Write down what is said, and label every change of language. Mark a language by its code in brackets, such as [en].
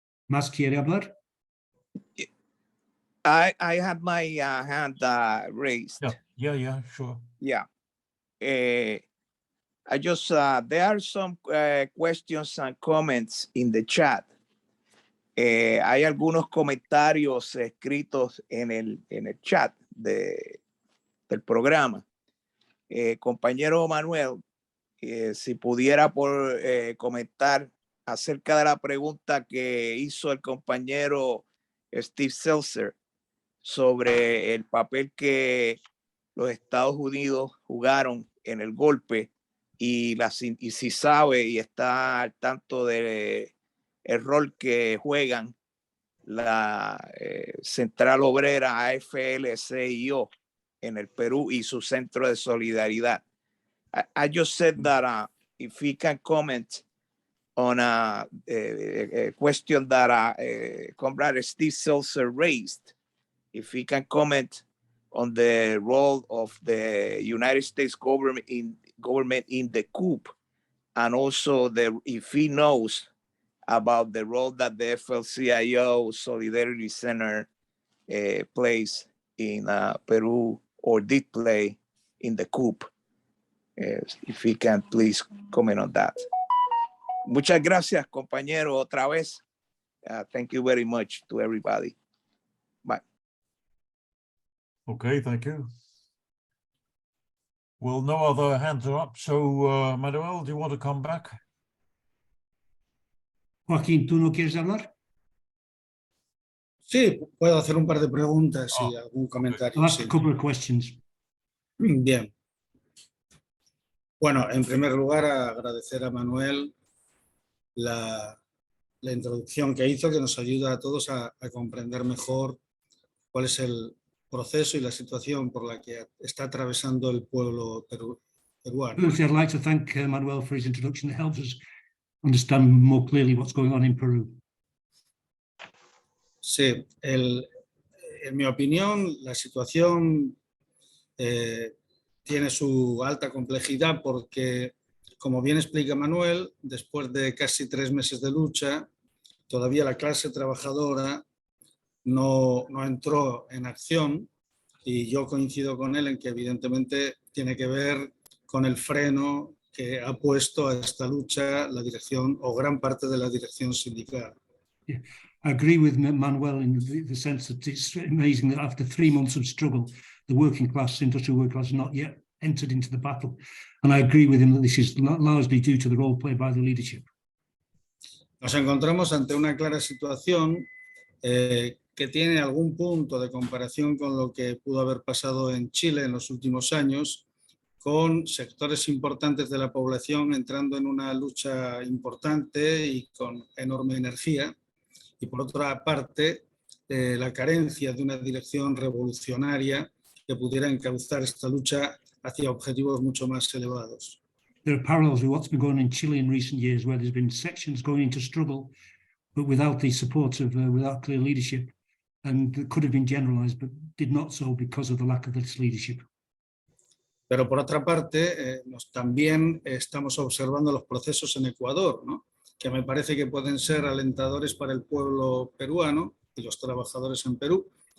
[es] ¿Más quiere hablar? [en] I have my hand raised. Yeah, sure. Yeah. I just, there are some questions and comments in the chat. [es] Hay algunos comentarios escritos en el chat del programa. Compañero Manuel, si pudiera comentar acerca de la pregunta que hizo el compañero Steve Seltzer sobre el papel que los Estados Unidos jugaron en el golpe y si sabe y está al tanto del rol que juegan la Central Obrera AFL-CIO en el Perú y su centro de solidaridad. [en] I just said that if he can comment on a question that Comrade Steve Seltzer raised, if he can comment on the role of the United States government in the coup, and also if he knows about the role that the FL-CIO Solidarity Center plays in Peru or did play in the coup. If he can please comment on that. [es] Muchas gracias, compañero, otra vez. [en] Thank you very much to everybody. Bye. Okay, thank you. Well, no other hands are up. So, Manuel, do you want to come back? [es] Joaquín, ¿tú no quieres hablar? Sí, puedo hacer un par de preguntas y algún comentario. [en] I'll ask [es] sí. [en] a couple of questions. [es] Bien. Bueno, en primer lugar, agradecer a Manuel la introducción que hizo, que nos ayuda a todos a comprender mejor cuál es el proceso y la situación por la que está atravesando el pueblo peruano. [en] Firstly, I'd like to thank Manuel for his introduction. It helps us understand more clearly what's going on in Peru. [es] Sí, en mi opinión, la situación tiene su alta complejidad porque, como bien explica Manuel, después de casi 3 meses de lucha, todavía la clase trabajadora no entró en acción, y yo coincido con él en que evidentemente tiene que ver con el freno que ha puesto a esta lucha la dirección o gran parte de la dirección sindical. [en] Yeah. I agree with Manuel in the sense that it's amazing that after 3 months of struggle, the working class, industrial working class, has not yet entered into the battle. And I agree with him that this is largely due to the role played by the leadership. [es] Nos encontramos ante una clara situación que tiene algún punto de comparación con lo que pudo haber pasado en Chile en los últimos años, con sectores importantes de la población entrando en una lucha importante y con enorme energía, y por otra parte la carencia de una dirección revolucionaria que pudiera encauzar esta lucha hacia objetivos mucho más elevados. [en] There are parallels with what's been going on in Chile in recent years, where there's been sections going into struggle, but without the support of, without clear leadership, and it could have been generalized, but did not so because of the lack of this leadership. [es] Pero por otra parte, también estamos observando los procesos en Ecuador, ¿no?, que me parece que pueden ser alentadores para el pueblo peruano y los trabajadores en Perú.